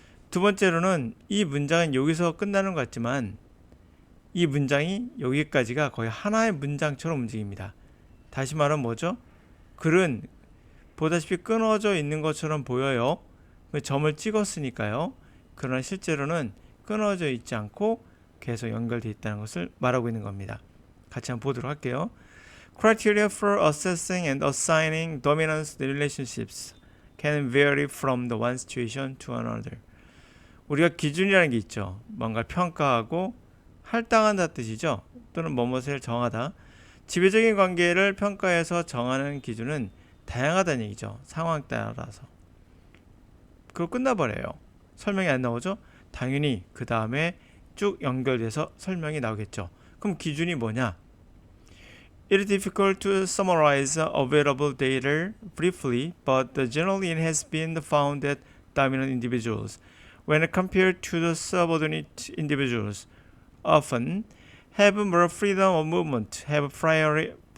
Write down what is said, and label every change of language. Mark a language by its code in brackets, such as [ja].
[ko] 두 번째로는 이 문장은 여기서 끝나는 것 같지만 이 문장이 여기까지가 거의 하나의 문장처럼 움직입니다. 다시 말하면 뭐죠? 글은 보다시피 끊어져 있는 것처럼 보여요. 점을 찍었으니까요. 그러나 실제로는 끊어져 있지 않고 계속 연결되어 있다는 것을 말하고 있는 겁니다. 같이 한번 보도록 할게요. [en] Criteria for assessing and assigning dominance relationships can vary from the one situation to another. [ko] 우리가 기준이라는 게 있죠. 뭔가 평가하고 할당한다 뜻이죠. 또는 뭐뭇을 정하다. 지배적인 관계를 평가해서 정하는 기준은 다양하다는 얘기죠. 상황 따라서. 그거 끝나버려요. 설명이 안 나오죠? 당연히 그 다음에 쭉 연결돼서 설명이 나오겠죠. 그럼 기준이 뭐냐? [en] It is difficult to summarize available data briefly, but generally it has been found that dominant individuals, when compared to the subordinate individuals, often have more freedom of movement, have priority